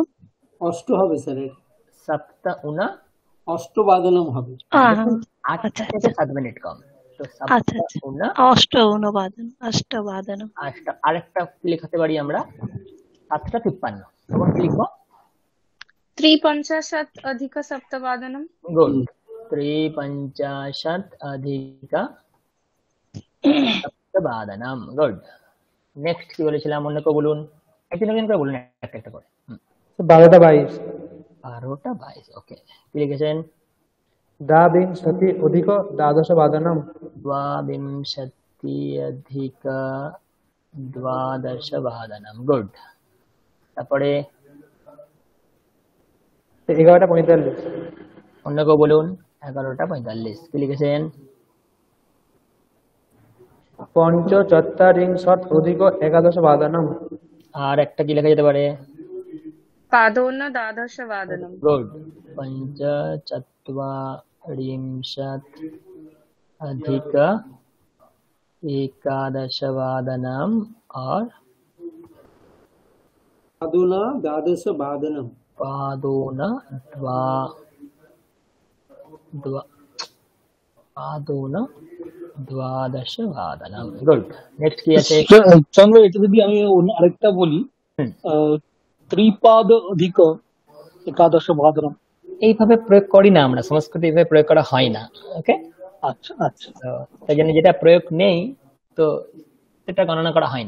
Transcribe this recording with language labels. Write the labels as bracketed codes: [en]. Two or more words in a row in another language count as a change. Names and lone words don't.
[bn] অষ্ট হবে স্যার, [sa] সপ্ত উন [bn] অষ্টবাদনম হবে। 8 থেকে 7 মিনিট কম, তো [sa] সপ্ত উন অষ্টবাদনম। [bn] আরেকটা কি লিখতে পারি আমরা? 7টা 53। তখন কি লিখবো? [sa] त्रिपञ्चाशत् अधिक सप्तवादनं। गुड 350 अधिक সপ্তবাদনম। গুড। [bn] নেক্সট কি বলেছিলাম অন্য কেউ বলুন, একজন করে বলুন একটা একটা করে। 12টা 22। 12টা 22। ওকে, কি লিখেছেন? [sa] দ্বাবিংশতি অধিক দ্বাদশবাদনম। দ্বাবিংশতি অধিক দ্বাদশবাদনম। গুড। [bn] তারপরে 11টা 45। অন্য কেউ বলুন 11টা 45। কি লিখেছেন? [sa] পঞ্চচত্বারিংশৎ অধিক একাদশবাদনম। [bn] আর একটা কি লেখা যেতে পারে? [sa] पादोन द्वादशवादनम्। गुड। पञ्चचत्वारिंशत् अधिक एकादशवादनम् और पादोन द्वादशवादनम्। पादोन द्वादशवादनम। गुड। [bn] नेक्स्ट কি আছে? চন্দ্র, এটা যদি আমি আরেকটা বলি, [sa] ত্রিপাদ অধিক একাদশবাদনম, [bn] এইভাবে প্রয়োগ করি না আমরা, সংস্কৃতে এইভাবে প্রয়োগ করা হয় না। ওকে, আচ্ছা আচ্ছা। তাই জন্য যেটা প্রয়োগ নেই তো সেটা গণনা করা হয় না।